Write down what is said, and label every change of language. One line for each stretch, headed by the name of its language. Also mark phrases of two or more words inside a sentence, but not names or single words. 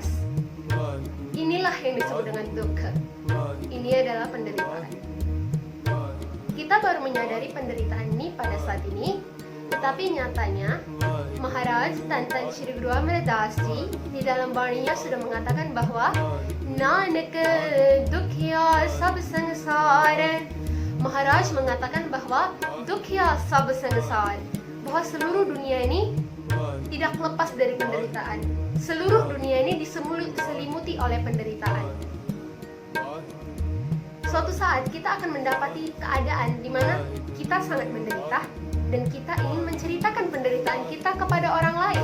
Indonesian: Inilah yang disebut dengan dukkha. Ini adalah penderitaan. Kita baru menyadari penderitaan ini pada saat ini, tetapi nyatanya Maharaj Tantan Shri Guru Amar Das Ji di dalam baninya sudah mengatakan bahwa
Punjabi: ਨਾਨਕ ਦੁਖੀਆ ਸਭੁ ਸੰਸਾਰੁ.
Indonesian: Maharaj mengatakan bahwa
Punjabi: ਦੁਖੀਆ ਸਭੁ ਸੰਸਾਰੁ,
Indonesian: bahwa seluruh dunia ini tidak lepas dari penderitaan. Seluruh dunia ini diselimuti oleh penderitaan. Suatu saat kita akan mendapati keadaan di mana kita sangat menderita dan kita ingin menceritakan penderitaan kita kepada orang lain.